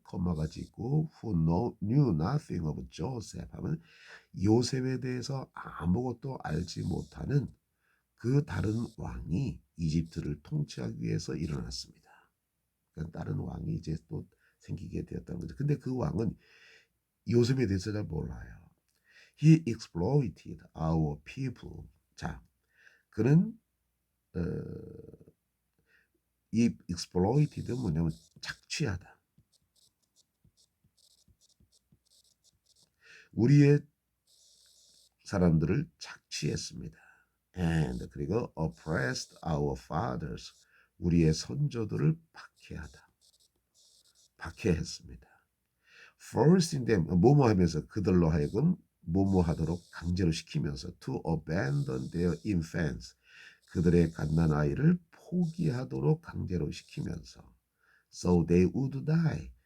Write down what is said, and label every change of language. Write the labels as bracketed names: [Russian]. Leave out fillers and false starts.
[Korean] 컴마가 짓고 [English] who knew nothing of Joseph [Korean] 하면 요셉에 대해서 아무것도 알지 못하는 그 다른 왕이 이집트를 통치하기 위해서 일어났습니다. 그러니까 다른 왕이 이제 또 생기게 되었다는 거죠. 근데 그 왕은 요셉에 대해서 잘 몰라요. [English] He exploited our people. [Korean] 자, 그는 이 exploited는 뭐냐면 착취하다. 우리의 사람들을 착취했습니다. [English] And [Korean] 그리고 [English] oppressed our fathers. [Korean] 우리의 선조들을 박해했습니다. [English] Forcing them, [Korean] 뭐뭐 하면서 그들로 하여금 뭐뭐 하도록 강제로 시키면서 [English] to abandon their infants. [Korean] 그들의 갓난 아이를 포기하도록 강제로 시키면서 [English] so they would die.